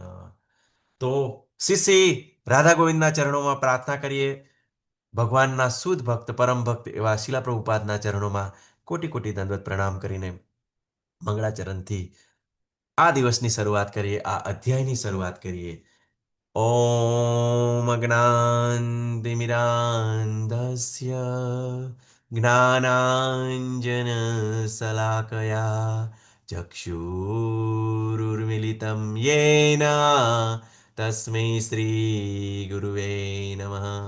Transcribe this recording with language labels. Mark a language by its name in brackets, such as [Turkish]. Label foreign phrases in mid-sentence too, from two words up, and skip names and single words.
[Gujarati] તો શ્રી રાધા ગોવિંદના ચરણોમાં પ્રાર્થના કરીએ. ભગવાનના શુદ્ધ ભક્ત પરમ ભક્ત એવા શિલા પ્રભુપાદના ચરણોમાં કોટી કોટી દંડવત પ્રણામ કરીને મંગળાચરણથી આ દિવસની શરૂઆત કરીએ, આ અધ્યાયની શરૂઆત કરીએ. [Sanskrit] ॐ अज्ञानतिमिरान्धस्य ज्ञानाञ्जनशलाकया चक्षुरुर्मिलितं येन तस्मै श्रीगुरुवे नमः.